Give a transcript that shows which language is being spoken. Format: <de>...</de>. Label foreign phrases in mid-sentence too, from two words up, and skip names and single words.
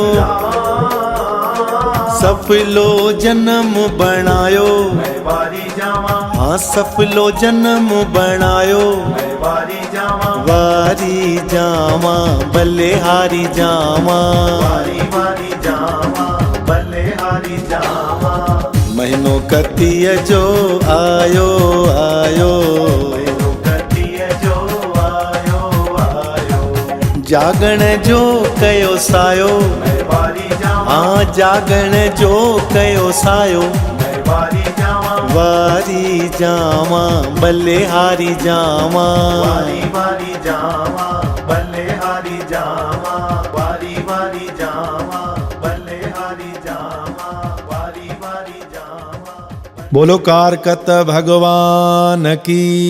<sd>सफलो जन्म बणायो, हाँ सफलो जन्म बणायो, वारी जावा बलिहारी जावा, महीनो कतीय जो आयो आयो, जागण जो कयो सायो, हाँ जागण जो कयो सायो, वारी जावा बलिहारी जावा,</sd> <hi>बोलो कारकत भगवान की</hi>